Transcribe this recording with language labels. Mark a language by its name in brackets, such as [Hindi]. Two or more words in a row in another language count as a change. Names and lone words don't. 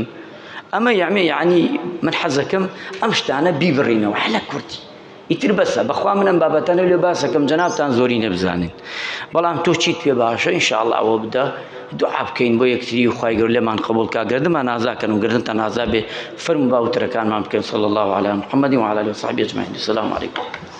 [Central Kurdish] ئەمە یعنی من حەزەکەم ئەم شتانە بیبڕینەوە حەلە کورتی. ئیتر بەسە بەخوا منم بابەتانە لێ باسەکەم جەنابتان زۆری نەبزانین. بەڵام تۆ چیت پێ باشە ئینشاءڵڵا ئەوە بدە، دوعا بکەین بۆ یەکتری و خوای گەورە لێمان قبوڵ کا، گردنمان نازاکەن و گردنتان ئازا بێ. فەرموو باوترەکانمان بکەن. [Arabic] صلی الله علی محمد و علی آله و صحبه اجمعین. السلام علیکم.